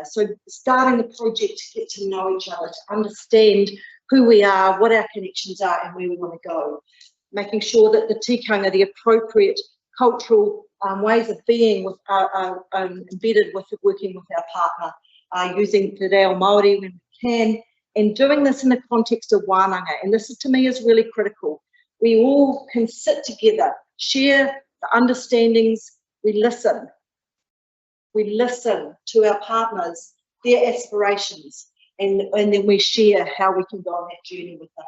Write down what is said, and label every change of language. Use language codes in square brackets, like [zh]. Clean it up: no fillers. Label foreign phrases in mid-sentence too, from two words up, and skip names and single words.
[en] So starting the project to get to know each other, to understand who we are, what our connections are, and where we want to go. Making sure that the tikanga, the appropriate cultural ways of being are embedded with working with our partner, using te reo Māori when we can, and doing this in the context of wānanga. And this, to me, is really critical. We all can sit together, share the understandings, we listen. We listen to our partners, their aspirations, and then we share how we can go on that journey with them.